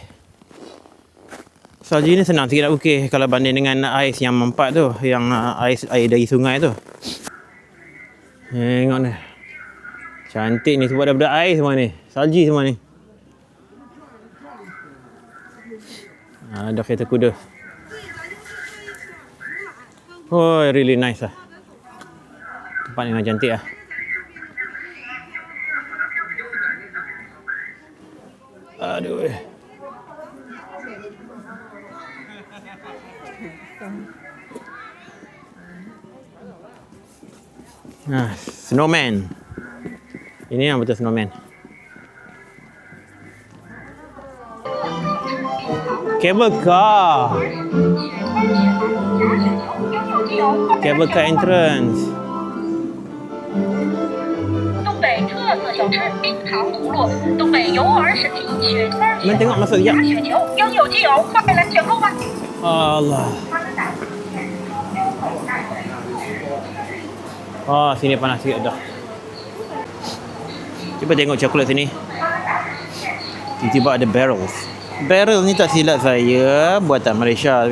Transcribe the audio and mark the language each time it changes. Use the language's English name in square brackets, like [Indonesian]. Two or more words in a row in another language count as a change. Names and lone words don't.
[Malay] Salji ni senang sikit nak okey kalau banding dengan ais yang mampak tu, yang ais air dari sungai tu. Tengok ni. Cantik ni sebab daripada air semua ni. Salji semua ni. Ada kereta kuda. [English] Oh, really nice lah. [Malay] Tempat ni memang cantik lah. Aduh. Snowman. Ini yang betul snowman. [English] Cable car. Cable car entrance. [Chinese] 东北特色小吃冰糖葫芦，东北有耳食品雪山 [Malay] Mana tengok masuk sekejap. [Chinese] 雪球，应有尽有，快来选购吧！ [Malay] Allah. Oh, sini panas sikit dah. Cuba tengok coklat sini. Tiba-tiba ada barrels. Barrel ni tak silap saya buatan Malaysia.